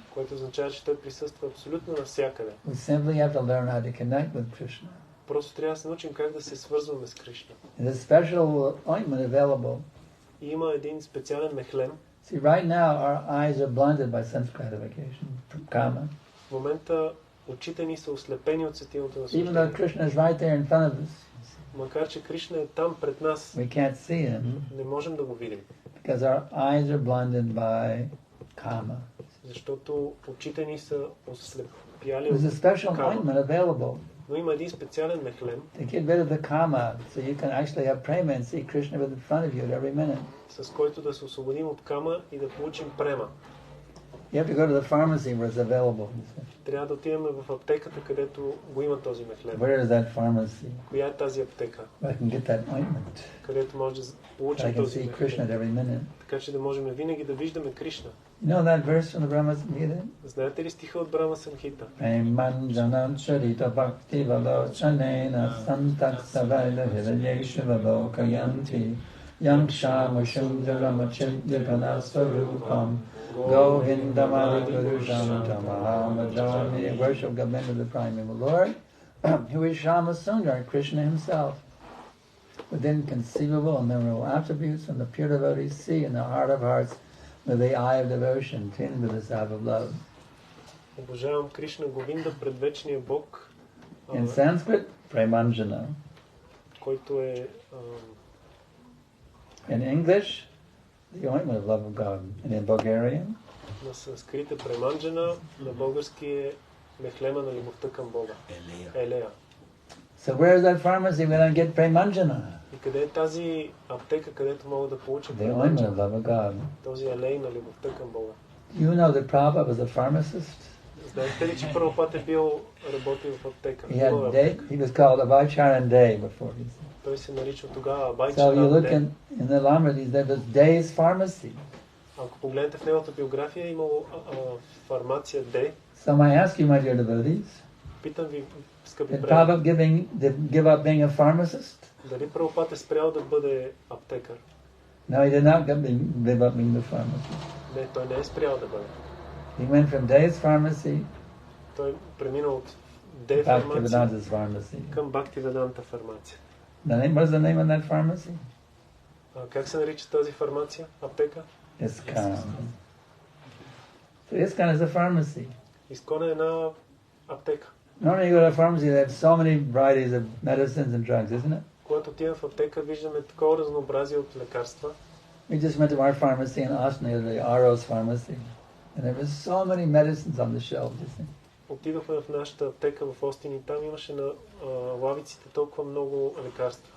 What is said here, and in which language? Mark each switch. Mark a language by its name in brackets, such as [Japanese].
[Bulgarian] което означава, че той присъства абсолютно навсякъде. [English] We simply have to learn how to connect with Krishna. [Bulgarian] Просто трябва да се научим как да се свързваме с Кришна. [English] There's a special ointment available. [Bulgarian] И има един специален мехлем. [English] See, right now our eyes are blinded by sense gratification, kama. [Bulgarian] В момента очите ни са ослепени от сетивното [English] Even [Bulgarian] наслаждение. [English] though Krishna is right there in front of us, [Bulgarian] Макар че Кришна е там пред нас, [English] we can't see him [Bulgarian] не можем да го видим. [English] because our eyes are blinded by kama. [Bulgarian] Защото очите ни са ослепяли [English] There's a [Bulgarian] от [English] special [Bulgarian] кама. [English] ointment available [Bulgarian] Но има един специален мехлем, [English] to get rid of the kama, so you can actually have prema and see Krishna in front of you at every minute. [Bulgarian] с който да се освободим от кама и да получим према. [English] You have to go to the pharmacy where it's available. [Bulgarian] Трябва да отидем в аптеката, където го има този мехлем. [English] Where is that pharmacy? [Bulgarian] Коя е тази аптека, [English] Where I can get that ointment. [Bulgarian] където може да [English] So I [Bulgarian] получим [English] can [Bulgarian] този [English] see Krishna at [Bulgarian] мехлем. [English] every minute. [Bulgarian] Така че да можем винаги да виждаме Кришна. [English] You know that verse from the Brahma Samhita? [Bulgarian] Знаете ли стиха от Брама Самхита? [Sanskrit] Premanjanam charita bhakti valochanena santak savaila hridayeshiva lokayanti yangsha mushundaramachidipana svarupam govindamadi gurujam tamaham [English] worship Govinda the Primeval Lord, who is Shama Sundar, Krishna himself. With inconceivable and memorable attributes, and the pure devotees see in the heart of hearts with the eye of devotion, tinged with the salve of love. [Bulgarian] Обожавам Кришна Говинда, предвечния Бог, [English] In Sanskrit, Premanjana. [Bulgarian] който е [English] In English, the ointment of love of God. And in Bulgarian, [Bulgarian] на санскрит е Преманджана, на български е мехлема на любовта към Бога. Елея. [English] So where is that pharmacy when I get Premanjana? [Bulgarian] И къде е тази аптека, където мога да получа [English] The ointment of love of God. [Bulgarian] този елей на любовта към Бога? [English] You know that Prabhupada was a pharmacist? [Bulgarian] Знаете ли, че Прабхупад е бил работил в аптека? [English] He was called Abhaicharan Day before. [Bulgarian] Той се нарича тогава [English] So you [Bulgarian] Абайчаран [English] look [Bulgarian] Дей. [English] in the Lamradis, there was Day's pharmacy. [Bulgarian] Ако погледнете в неговата биография, е имало фармация Д. [English] So I ask you, my dear devotees, [Bulgarian] Питам ви, скъпи [English] did [Bulgarian] приятели, [English] Prabhupada give up being a pharmacist? [Bulgarian] дали Прабхупад е спрял да бъде аптекар? [English] No, he did not give up being the pharmacist. [Bulgarian] Не, той не е спрял да бъде. [English] He went from Day's pharmacy [Bulgarian] Той премина от Д [English] back to [Bulgarian] фармация [English] Vedanta's pharmacy. [Bulgarian] към Бхактиведанта фармация. [English] What is the name of that pharmacy? [Bulgarian] Как се нарича тази фармация? Аптека? [English] ISKCON. So ISKCON is a pharmacy. [Bulgarian] Искон е една аптека. [English] Normally you go to a pharmacy, they have so many varieties of medicines and drugs, isn't it? [Bulgarian] Когато отидем в аптека, виждаме такова разнообразие от лекарства. [English] We just went to our pharmacy in Austin, the Aros pharmacy, and there were so many medicines on the shelves, you see. [Bulgarian] Отидохме в нашата аптека в Остин и там имаше на лавиците толкова много лекарства.